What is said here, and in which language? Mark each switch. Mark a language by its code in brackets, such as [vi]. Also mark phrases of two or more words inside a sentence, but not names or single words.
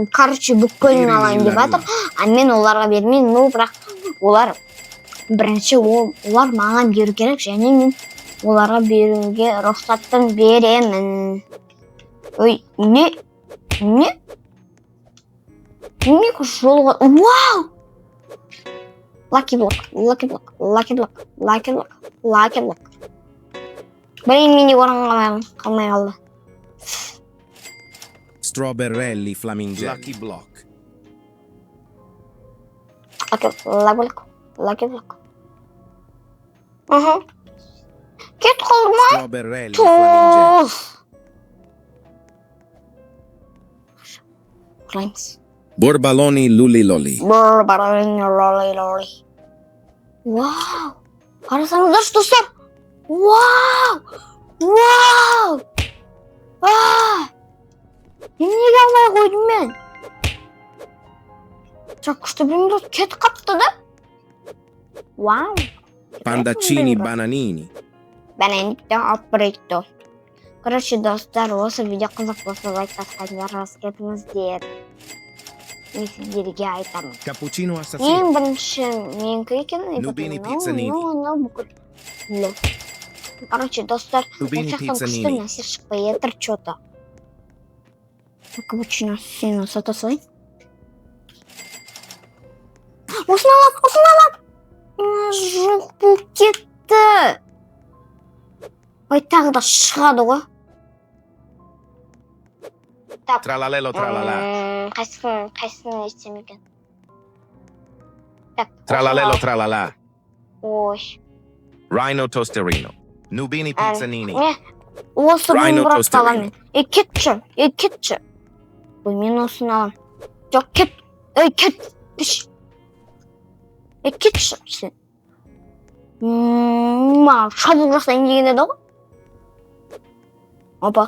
[kk] Короче, бүкілін алайын деп жатыр. А мен оларға бермеймін, но бірақ олар бірінші олар маған беру керек, және мен оларға беруге рұқсатын беремін. Ой, не? Не жолға? Вау! Lucky block. Блин, менде орын қалмай қалды. Strawberry flamingelli. Lucky block. Lucky block. Кет қалмай. Strawberry flamingelli. Клаймс. Borbaloni luliloli. Вау! Қарасаңыздаршы, достар! Вау! Неге алмай қойдым мен? Жоқ, күшті білмейді, кет қапты да? Вау! Pandaccini bananini. Бананито априто. Короче, достар, осы видео қызық болса, лайк басқандар кетіңіздер. Мен сіздерге айтамын. Cappuccino assassino. Ең бірінші менікі екен. Nubini pizzanini. Короче, достар, Nubini күшті pizzanini. нәрсе шықпай етір что-то. Капучино сені сата салайын. Осыны алам. Жоқ, бұл кетті. Ой, тағы да шығады ғой. Tralalelo tralala. Қайсыны естем екен? Tralalelo tralala. Ой. Rhino tosterino. Nubini pizzanini. Осы Rhino бұны бұрап tosterino. қаламын. Кетші. Ой, мен осыны алам. Жоқ, кет. Кет. Кетші. Маған шабуыл жасайын деген еді ғой. Опа.